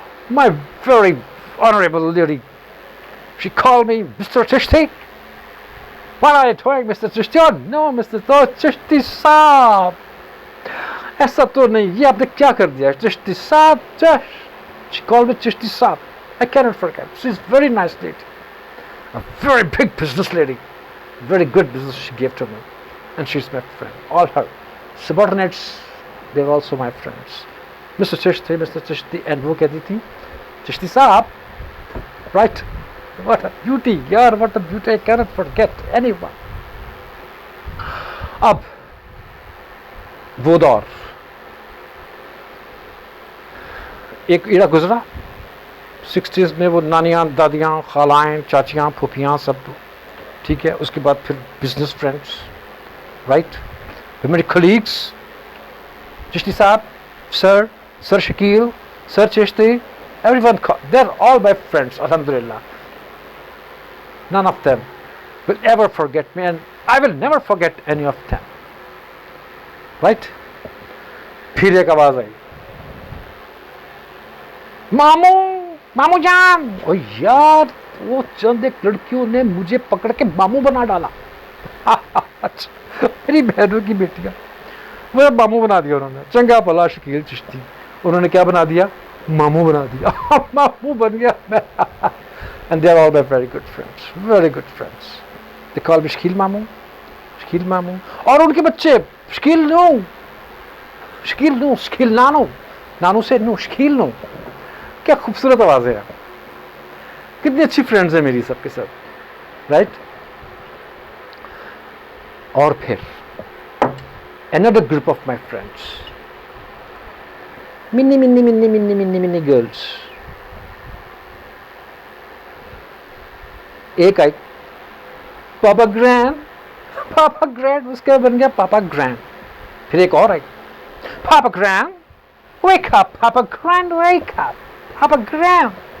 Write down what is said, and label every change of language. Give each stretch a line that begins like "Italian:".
English: My very honorable lady, she called me Mr. Chishti. What are you doing, Mr. Chishti? Oh no, Mr.
Urdu: Chishti صاحب, ایسا تو نہیں, یہ آپ نے کیا کر دیا. چشتی صاحب,
English: she called me Chishti صاحب. I cannot forget. She's a very nice lady, a very big business lady, very good business she gave to me, and she's my friend. All her subordinates, they're also my friends. Mr.
Urdu: Chishti, and وہ کہتی تھی چشتی صاحب, right?
English: What a beauty, yaar, what a beauty, I cannot forget anyone.
Urdu: اب وہ دور ایک ایرا گزرا 60s میں, وہ نانیاں, دادیاں, خالائیں, چاچیاں, پھوپھیاں سب ٹھیک ہے. اس کے بعد پھر بزنس فرینڈس, رائٹ. پھر میرے کلیگس, چشتی صاحب, سر شکیل, سر Chishti,
English: everyone, they're all my friends,
Urdu: alhamdulillah.
English: None of them will ever forget me, and I will never forget any of them. Right?
Urdu: پھر ایک آواز آئی, ماموں جان. او یار, وہ چند ایک لڑکیوں نے مجھے پکڑ کے ماموں بنا ڈالا. میری بہنوں کی بیٹیاں, وہ ماموں بنا دیا انہوں نے. چنگا بھلا شکیل چشتی, انہوں نے کیا بنا دیا, ماموں بنا دیا. ماموں بن گیا میں.
English: And they are all my very good friends, very good friends. They call me
Urdu: Shakeel ماموں, شکیل ماموں. اور ان کے بچے شکیل نو, شکیل نو, شکیل نانو, نانو سے نو, شکیل نو. کیا خوبصورت آوازیں ہیں, کتنی اچھی فرینڈز ہیں میری سب کے سب, رائٹ. اور پھر
English: another group of my friends, mini girls.
Urdu: ایک آئی پاپا گرینڈ, اس کا بن گیا پاپا گرینڈ. پھر ایک اور آئی پاپا گرینڈ, wake up, پاپا گرینڈ, wake up, پاپا گرینڈ.